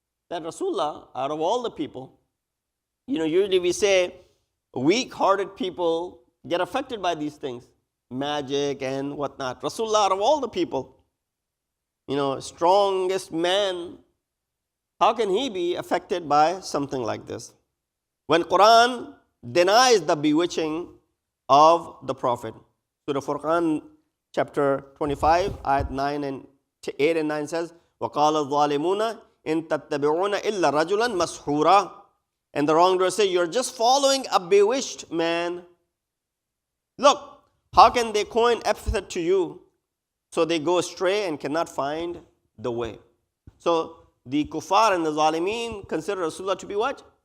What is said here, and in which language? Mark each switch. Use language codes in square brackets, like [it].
[en] That Rasulullah, out of all the people, usually we say weak-hearted people get affected by these things, magic and whatnot. Rasulullah, out of all the people, strongest man, how can he be affected by something like this? When Quran denies the bewitching of the Prophet. Surah Furqan, chapter 25, ayat 8 and 9 says, [ar] وَقَالَ الظَّالِمُونَ إِن تَتَّبِعُونَ إِلَّا رَجُلًا مَسْحُورًا. [en] And the wrongdoers say, you're just following a bewitched man. Look, how can they coin epithet to you? So they go astray and cannot find the way. So the kuffar and the zalimeen consider Rasulullah to be what?